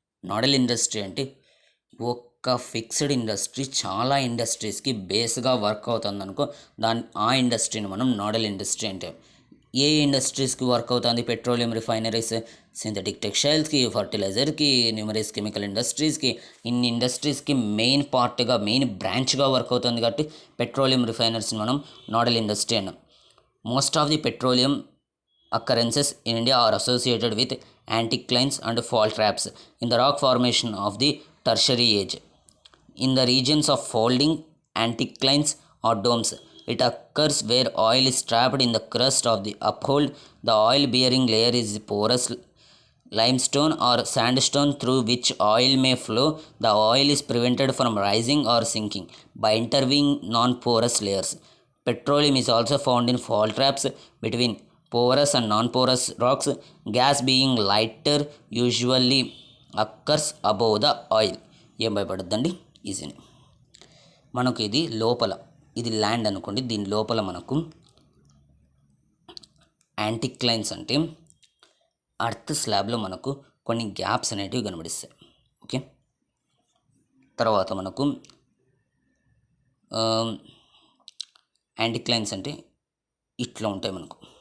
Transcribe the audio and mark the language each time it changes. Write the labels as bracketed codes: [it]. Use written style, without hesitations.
[te] Nodal industry అంటే ఒక్క fixed industry చాలా ఇండస్ట్రీస్కి బేస్గా వర్క్ అవుతుంది అనుకో, ఆ ఇండస్ట్రీని మనం నోడల్ ఇండస్ట్రీ అంటే. ఏ ఇండస్ట్రీస్కి వర్క్ అవుతుంది petroleum refineries? Synthetic టెక్స్టైల్స్కి, ఫర్టిలైజర్కి, numerous chemical ఇండస్ట్రీస్కి, ఇన్ని ఇండస్ట్రీస్కి మెయిన్ బ్రాంచ్గా వర్క్ అవుతుంది కాబట్టి పెట్రోలియం రిఫైనరీస్ని మనం నోడల్ ఇండస్ట్రీ అన్నాం. [en] Most of the petroleum occurrences in India are associated with anticlines and fault traps in the rock formation of the tertiary age. In the regions of folding anticlines or domes, it occurs where oil is trapped in the crust of the uphold. The oil bearing layer is porous limestone or sandstone through which oil may flow. The oil is prevented from rising or sinking by intervening non-porous layers. Petroleum is also found in fault traps between porous and non-porous rocks. Gas being lighter usually occurs above the oil. [te] ఏం భయపడద్దండి, ఈజీని. మనకు ఇది లోపల, ఇది land అనుకోండి, దీని లోపల మనకు యాంటిక్లైన్స్ అంటే అర్త్ స్లాబ్లో మనకు కొన్ని గ్యాప్స్ అనేటివి కనబడిస్తాయి. ఓకే, తర్వాత మనకు యాంటిక్లైన్స్ అంటే ఇట్లా ఉంటాయి మనకు.